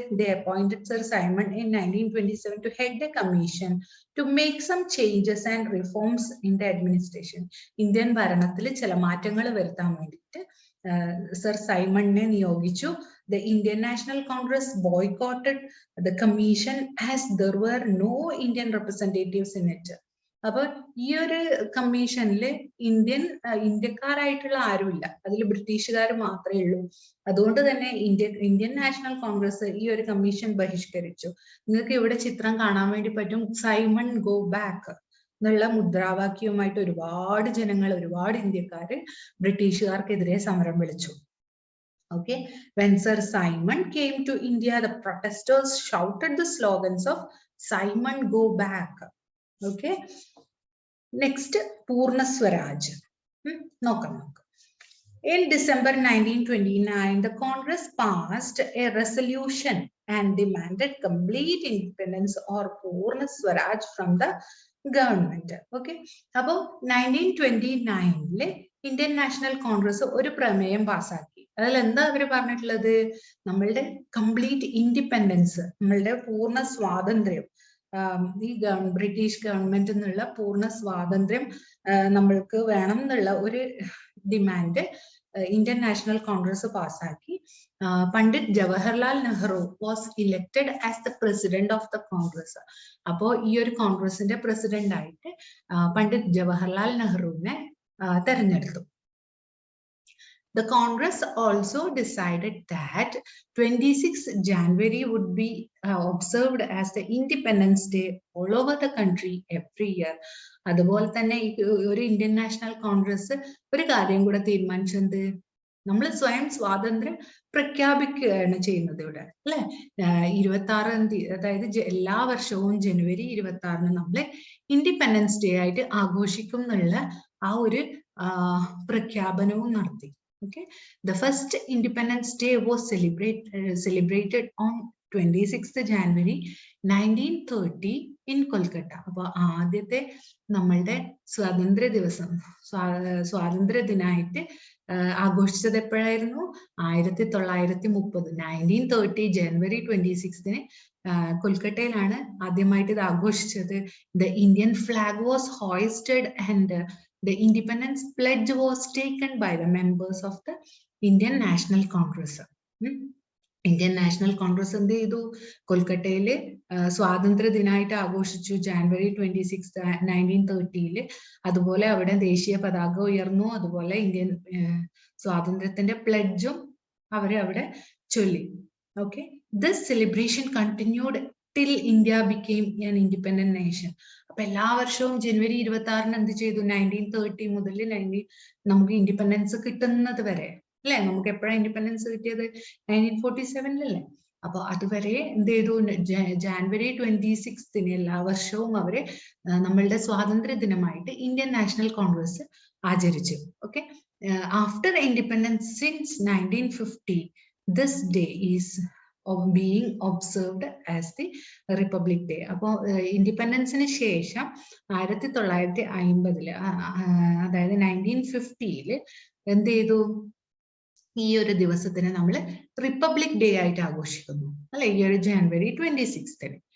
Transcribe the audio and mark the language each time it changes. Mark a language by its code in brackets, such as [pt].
[en] They appointed Sir Simon in 1927 to head the commission to make some changes and reforms in the administration. [ml] Indian ഭരണത്തിൽ ചില മാറ്റങ്ങൾ വരുത്താൻ വേണ്ടിയിട്ട് sir സൈമണിനെ നിയോഗിച്ചു. [en] The Indian National Congress boycotted the commission as there were no Indian representatives in it. [ml] അപ്പൊ ഈ ഒരു കമ്മീഷനിൽ ഇന്ത്യക്കാരായിട്ടുള്ള ആരുമില്ല, അതിൽ ബ്രിട്ടീഷുകാർ മാത്രമേ ഉള്ളൂ. അതുകൊണ്ട് തന്നെ ഇന്ത്യൻ നാഷണൽ കോൺഗ്രസ് ഈ ഒരു കമ്മീഷൻ ബഹിഷ്കരിച്ചു. നിങ്ങൾക്ക് ഇവിടെ ചിത്രം കാണാൻ വേണ്ടി പറ്റും. സൈമൺ ഗോ ബാക്ക് എന്നുള്ള മുദ്രാവാക്യവുമായിട്ട് ഒരുപാട് ജനങ്ങൾ, ഒരുപാട് ഇന്ത്യക്കാര് ബ്രിട്ടീഷുകാർക്കെതിരെ സമരം വിളിച്ചു. [en] Okay, when Sir Simon came to India, the protesters shouted the slogans of Simon go back. Okay, next Purna Swaraj. [ml] നോക്കാം. [en] In December 1929, the Congress passed a resolution and demanded complete independence or Purna Swaraj from the government. [ml] Okay, അപ്പോൾ 1929 Indian national Congress ഒരു പ്രമേയം പാസ്സാക്കി. അതിൽ എന്താ അവർ പറഞ്ഞിട്ടുള്ളത്? നമ്മളുടെ complete independence, നമ്മളുടെ പൂർണ്ണ സ്വാതന്ത്ര്യം, ഈ ബ്രിട്ടീഷ് ഗവൺമെന്റ് എന്നുള്ള പൂർണ്ണ സ്വാതന്ത്ര്യം നമ്മൾക്ക് വേണം എന്നുള്ള ഒരു ഡിമാൻഡ് ഇന്ത്യൻ നാഷണൽ കോൺഗ്രസ് പാസ്സാക്കി. [en] Pandit Jawaharlal Nehru was elected as the president of the Congress. [ml] അപ്പോ ഈ ഒരു കോൺഗ്രസിന്റെ പ്രസിഡന്റ് ആയിട്ട് പണ്ഡിറ്റ് ജവഹർലാൽ നെഹ്റുവിനെ തെരഞ്ഞെടുത്തു. [en] The Congress also decided that 26 January would be observed as the Independence Day all over the country every year. [ml] അതുപോലെ തന്നെ ഒരു ഇന്ത്യൻ നാഷണൽ കോൺഗ്രസ് ഒരു കാര്യം കൂടെ തീരുമാനിച്ചത്, നമ്മൾ സ്വയം സ്വാതന്ത്ര്യം പ്രഖ്യാപിക്കുകയാണ് ചെയ്യുന്നത് ഇവിടെ അല്ലെ. 26-ാം തീയതി, അതായത് എല്ലാ വർഷവും ജനുവരി 26-ന് നമ്മള് ഇൻഡിപെൻഡൻസ് ഡേ ആയിട്ട് ആഘോഷിക്കും എന്നുള്ള ആ ഒരു പ്രഖ്യാപനവും നടത്തി. [en] Okay, the first Independence Day was celebrated on 26th January 1930 in Kolkata. [ml] അപ്പോൾ ആദ്യത്തെ നമ്മളുടെ സ്വാതന്ത്ര്യ ദിവസം, സ്വാതന്ത്ര്യ ദിനായിട്ട് ആഘോഷിച്ചത് എപ്പോഴായിരുന്നു? 1930 1930 ജനുവരി 26-ന് കൊൽക്കട്ടയിലാണ് ആദ്യമായിട്ട് ഇത് ആഘോഷിച്ചത്. [en] The Indian flag was hoisted and the Independence Pledge was taken by the members of the Indian National Congress. [ml] Indian national Congress എന്ത് ചെയ്തു? കൊൽക്കട്ടയില് സ്വാതന്ത്ര്യ ദിനായിട്ട് ആഘോഷിച്ചു ജാനുവരി 26 1930. അതുപോലെ അവിടെ ദേശീയ പതാക ഉയർന്നു. അതുപോലെ ഇന്ത്യൻ സ്വാതന്ത്ര്യത്തിന്റെ പ്ലെഡ്ജും അവര് അവിടെ ചൊല്ലി. [en] Okay, this celebration continued till India became an independent nation. [ml] അപ്പൊ എല്ലാ വർഷവും ജനുവരി 26-ന് എന്ത് ചെയ്തു? 1930 മുതൽ നമുക്ക് ഇൻഡിപെൻഡൻസ് കിട്ടുന്നത് വരെ അല്ലെ. നമുക്ക് എപ്പോഴാണ് ഇൻഡിപെൻഡൻസ് കിട്ടിയത്? 1947-ലല്ലേ. അപ്പൊ അതുവരെ എന്ത് ചെയ്തു? ജാനുവരി 26-ന് എല്ലാ വർഷവും അവര് നമ്മളുടെ സ്വാതന്ത്ര്യ ദിനമായിട്ട് ഇന്ത്യൻ നാഷണൽ കോൺഗ്രസ് ആചരിച്ചു. [en] Okay, after independence since 1950 this day is being observed as the Republic Day. [ml] അപ്പോൾ ഇൻഡിപെൻഡൻസിന് ശേഷം 1950-ല്, അതായത് 1950-ല് എന്ത് ചെയ്തു? ഈ ഒരു ദിവസത്തിന് നമ്മൾ റിപ്പബ്ലിക് ഡേ ആയിട്ട് ആഘോഷിക്കുന്നു അല്ലെ, ഈ ഒരു ജനുവരി 26.